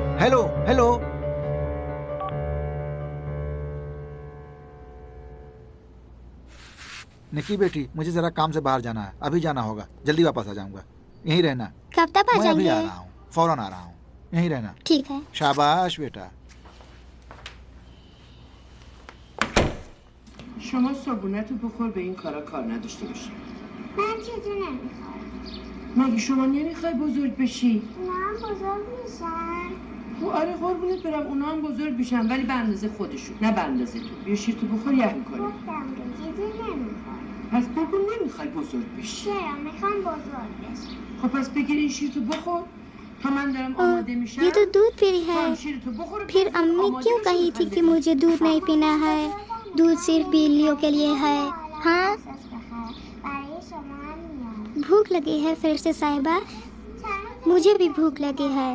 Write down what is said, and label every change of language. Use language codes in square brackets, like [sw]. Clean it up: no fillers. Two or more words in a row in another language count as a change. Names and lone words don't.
[hi] हेलो हेलो निकी बेटी, मुझे जरा काम से बाहर जाना है, अभी जाना होगा, जल्दी वापस आ जाऊंगा। यहीं रहना। कब तक आ मैं अभी आ जाएंगे? रहा हूँ, फौरन आ रहा हूँ, यहीं रहना। ठीक है। शाबाश बेटा। [fa] شما صبونتو بخور به این کارا کار نداشته باشی. من چیزی نمیخوام. مگه شما نمیخوای بزرگ بشی؟ اونا هم بزرگ میشن. خب آره قربونت برم اونا هم بزرگ میشن ولی به اندازه خودشون نه به اندازه تو. بیا شیر تو بخور یه میکنه. گفتم که چیزی نمیخوام. پس بگو نمیخوای بزرگ بشی. چرا میخوام بزرگ بشم؟ خب پس بگیر این شیر تو بخور تا من دارم آماده میشم. [hi] ये तो दूध पी रही [fa] تو هم [hi] है। [fa] شیر تو بخور. [hi] फिर अम्मी क्यों कही थी कि मुझे दूध नहीं पीना है? दूध सिर्फ बिल्लियों के लिए है। हाँ, भूख लगी है फरिश्ते साहिबा। मुझे भी भूख लगी है।